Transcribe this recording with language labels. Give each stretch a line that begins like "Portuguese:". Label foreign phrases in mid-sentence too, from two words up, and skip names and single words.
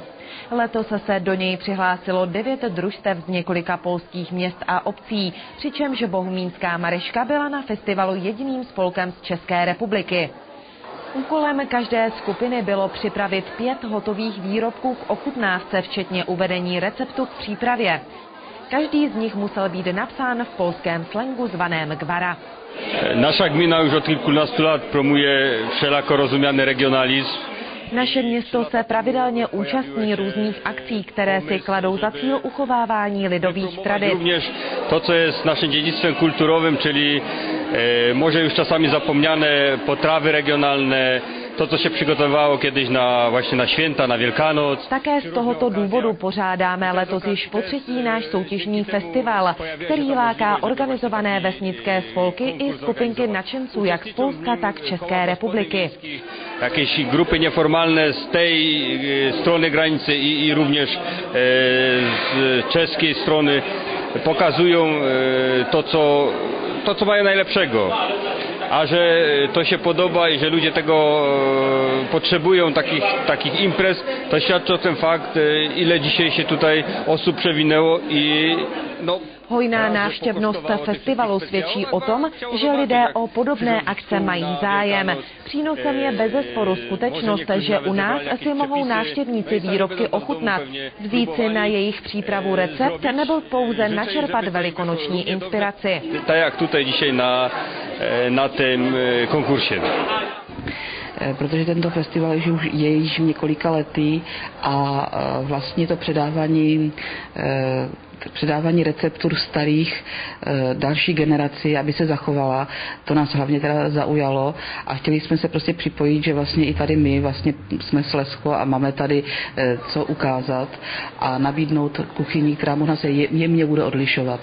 Czech: Letos se do něj přihlásilo 9 družstev z několika polských měst a obcí, přičemž bohumínská Maryška byla na festivalu jediným spolkem z České republiky. Úkolem každé skupiny bylo připravit 5 hotových výrobků k ochutnávce, včetně uvedení receptu k přípravě. Každý z nich musel být napsán v polském slangu zvaném gwara.
Polish: Nasza gmina już od kilkunastu lat promuje wszelako rozumiany regionalizm.
Czech: Naše město se pravidelně účastní různých akcí, které si kladou za cíl uchovávání lidových tradic.
Polish: Również to, co jest naszym dziedzictwem kulturowym, czyli może już czasami zapomniane potrawy regionalne, to, co się przygotowywało kiedyś właśnie na święta, na Wielkanoc.
Czech: Také z tohoto důvodu pořádáme letos již po 3. náš soutěžní festival, který láká organizované vesnické spolky i skupinky nadšenců jak z Polska, tak České republiky.
Polish: Jakieś grupy nieformalne z tej strony granicy i również z czeskiej strony pokazują to, co mają najlepszego. A że to się podoba i że ludzie tego potrzebują, takich imprez, to świadczy o tym fakt, ile dzisiaj się tutaj osób przewinęło i no.
Czech: Hojná návštěvnost festivalu svědčí o tom, že lidé o podobné akce mají zájem. Přínosem je bezesporu skutečnost, že u nás si mohou návštěvníci výrobky ochutnat, vzít si na jejich přípravu recept nebo pouze načerpat velikonoční inspiraci.
Polish: Tak jak tutaj dzisiaj na tym konkursie.
Czech: Protože tento festival je již několika lety a vlastně to předávání receptur starých další generaci, aby se zachovala, to nás hlavně teda zaujalo a chtěli jsme se prostě připojit, že vlastně i tady my vlastně jsme Slezsko a máme tady co ukázat a nabídnout kuchyni, která možná se jemně bude odlišovat.